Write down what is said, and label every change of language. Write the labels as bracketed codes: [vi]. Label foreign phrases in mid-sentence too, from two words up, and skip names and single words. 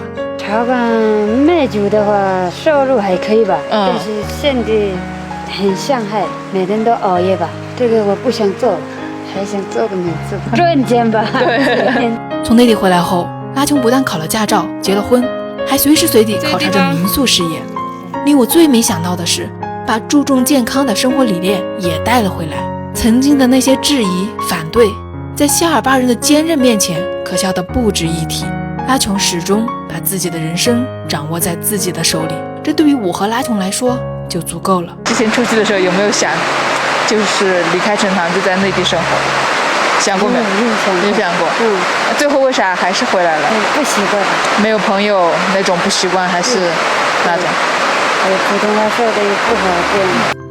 [zh] 茶館賣酒的話，收入還可以吧，但是現在很傷害，每天都熬夜吧。這個我不想做，還想做個名字，賺錢吧。對。從內地回來後，拉瓊不但考了駕照，結了婚，還隨時隨地考察着民宿事業。令我最沒想到的是，把注重健康的生活理念也帶了回來。曾經的那些質疑、反對，在夏爾巴人的坚韌面前，可笑得不值一提。拉瓊始終把自己的人生掌握在自己的手裡，這對於我和拉瓊來說就足夠了。之前出去的時候有沒有想，就是離開陳塘就在內地生活？想過沒有？沒想過。最後為啥還是回來了？不習慣。沒有朋友那種不習慣，還是那種？普通話說的也不好聽。